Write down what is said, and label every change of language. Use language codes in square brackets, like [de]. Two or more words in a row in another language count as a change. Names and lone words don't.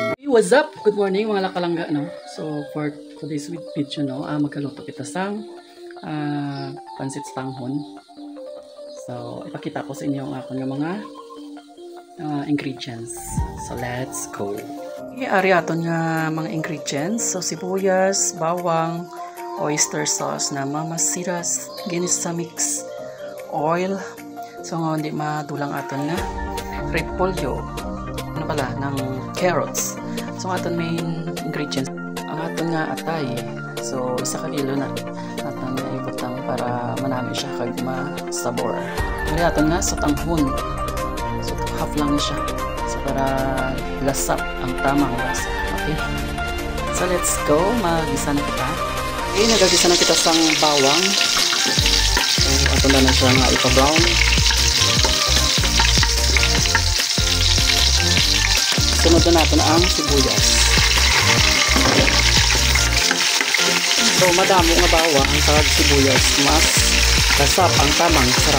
[en] What's up? Good morning [hil] mga lakalangga, no? [en] So for today's video, [hil] no, magkaluto kita sang pansit stanghon. So ipakita ko sa inyo ang akong mga ingredients. [en] So let's go. [hil] Ari aton nga mga ingredients. So sibuyas, bawang, [en] oyster sauce [hil] na mamasiras, ginisa mix, oil. So hindi madulang aton na repolyo, ano pala, ng carrots. So aton main ingredients, ang aton nga atay. So isa ka kilo na aton nga ibutang para manami siya kag masabor. Ari aton nga sa tanghon. So half lang ni siya. So para lasap ang tamang lasa. [en] Okay. So let's go, [hil] magisa na kita. Okay, nagagisa na kita sang bawang. So aton na siya nga ipa-brown. Sunod na natin ang sibuyas. So madamo nga bawang sa sibuyas, mas kasap ang tamang sarap.